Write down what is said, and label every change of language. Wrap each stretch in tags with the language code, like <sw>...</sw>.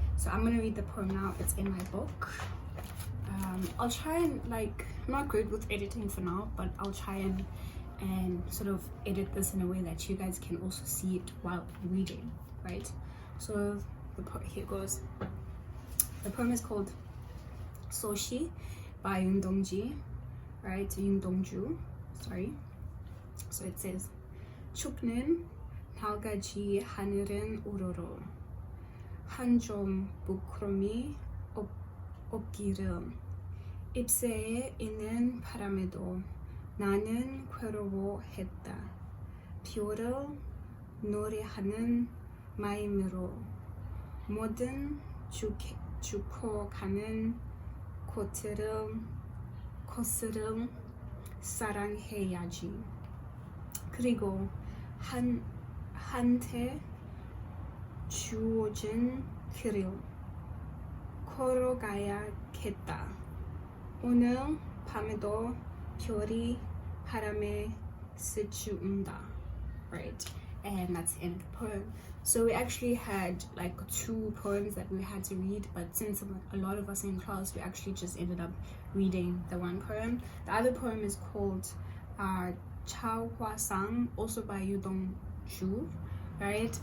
<en>So I'm gonna read the poem now. It's in my book. I'll try and, like, I'm not good with editing for now, but I'll try and sort of edit this in a way that you guys can also see it while reading, right? So here goes. The poem is called Soshi by Yoon Dong-ji, right? Yoon Dong-ju, sorry. So it says,</en> <ko>춥는 나가지 하늘은 우러러 한 점 부끄럼이 없기를 잎새에 있는 바람에도 나는 괴로워했다. 별을 노래하는 마음으로 모든 죽어가는 것을 사랑해야지. 그리고 한테 주어진 길을 걸어가야겠다. 오늘 밤에도 별이 바람에 스치운다.</ko> <en>Right, and that's the end of the poem. So we actually had like 2 poems that we had to read, but since a lot of us in class, we actually just ended up reading the one poem. The other poem is called Chao Hwa Sang, also by Yoon Dong-ju, right?</en>